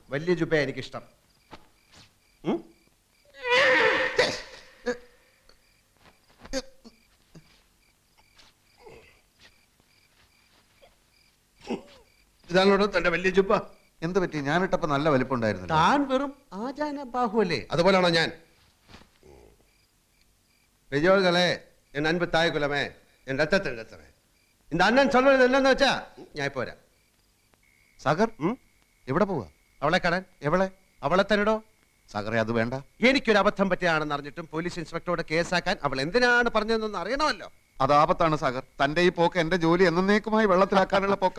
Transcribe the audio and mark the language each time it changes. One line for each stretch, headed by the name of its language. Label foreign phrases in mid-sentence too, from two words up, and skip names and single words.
Malayalam: വലിയ ജുബ എനിക്കിഷ്ടം. ഇതാണോടോ തന്റെ വലിയ ജുബ? എന്ത് പറ്റി? ഞാനിട്ടപ്പോ നല്ല വലിപ്പം ഉണ്ടായിരുന്നില്ല. താൻ വെറും ആചാന ബാഹുവല്ലേ? അതുപോലാണോ ഞാൻ?
Tamil: பெரியோர்களே, என் அன்பு தாய் குலமே, என் ரத்தத்தின் ரத்தமே, இந்த அண்ணன் சொல்றது என்னன்னு
Malayalam: വെച്ചാ ഞാൻ പോരാ. സാഗർ, എവിടെ പോവാ? അവളെ കാണാൻ. എവളെ? അവളെ തന്നെടോ. സാഗറെ, അത് വേണ്ട. എനിക്കൊരു അബദ്ധം പറ്റിയാണെന്ന് അറിഞ്ഞിട്ടും പോലീസ് ഇൻസ്പെക്ടറോട് കേസാക്കാൻ അവൾ എന്തിനാണ് പറഞ്ഞതെന്ന് അറിയണമല്ലോ. അത് ആപത്താണ് സാഗർ. തന്റെ ഈ പോക്ക് എന്റെ ജോലി എന്നേക്കുമായി വെള്ളത്തിലാക്കാനുള്ള പോക്ക.